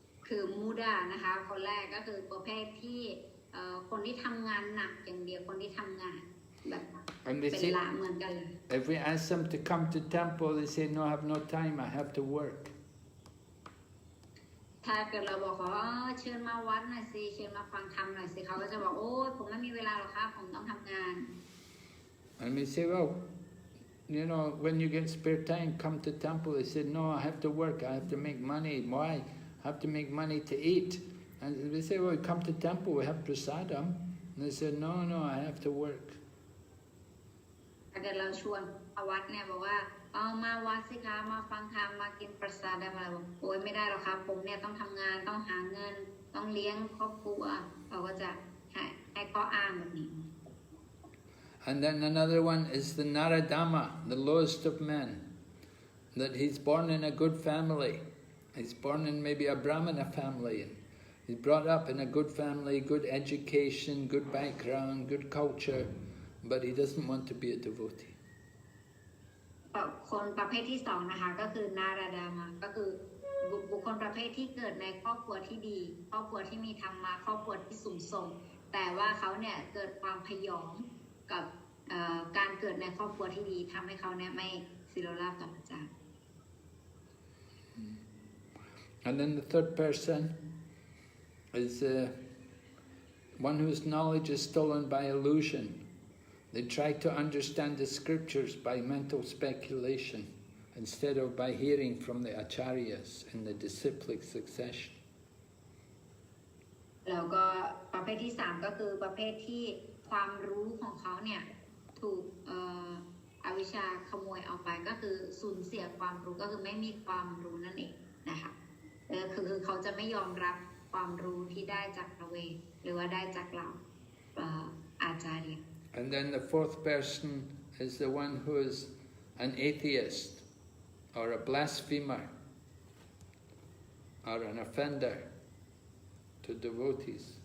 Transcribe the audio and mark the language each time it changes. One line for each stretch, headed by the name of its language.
Thai: คือมูดานะคะคนแรกก็คือประเภทที่คนที่ทำงานหนักอย่างเดียวคนที่ทำงานแบบเป็นละเหมือนกันเลย
English: if we ask them to come to temple, they say, no, I have no time, I have to work.
Thai: ถ้าเกิดเราบอกเขาเชิญมาวัดหน่อยสิเชิญมาฟังธรรมหน่อยสิเขาก็จะบอกโอ้ยผมไม่มีเวลาหรอกครับผมต้องทำงาน
English: And we say, well, you know, when you get spare time, come to temple. They say, no, I have to work, I have to make money. Why? I have to make money to eat. And we say, well, come to temple, we have prasadam. And they say, no, I have to work.
Thai: ถ้าเกิดเราชวนมาวัดเนี่ยบอกว่าเอามาวัดสิคะมาฟังธรรมมากินประสาทได้มาบอกโอ้ยไม่ได้หรอกครับผมเนี่ยต้องทำงานต้องหาเงินต้องเลี้ยงครอบครัวเราก็จะให้ข้ออ้างแบบนี้
English: And then another one is the Naradama, the lowest of men, that he's born in a good family. He's born in maybe a Brahmana family. And he's brought up in a good family, good education, good background, good culture, but he doesn't want to be a devotee.
Thai: คนประเภทที่2นะคะก็คือนาราดามาก็คือบุคคลประเภทที่เกิดในครอบครัวที่ดีครอบครัวที่มีธรรมะครอบครัวที่สูงส่งแต่ว่าเขาเนี่ยเกิดความพยองกับการเกิดในครอบครัวที่ดีทำให้เขาเนี่ยไม่ศิโรราบต่อพระเจ้า
English: And then the third person is one whose knowledge is stolen by illusion. They try to understand the scriptures by mental speculation instead of by hearing from the acharyas in the disciplic succession.
Thai: แล้วก็ประเภทที่3ก็คือประเภทที่ความรู้ของเขาเนี่ยถูกอวิชชาขโมยเอาไปก็คือสูญเสียความรู้ก็คือไม่มีความรู้นั่นเองนะคะคือเขาจะไม่ยอมรับความรู้ที่ได้จากพระเวทหรือว่าได้จากเราอาจารย์
English: And then the 4th person is the one who is an atheist or a blasphemer or an offender to devotees.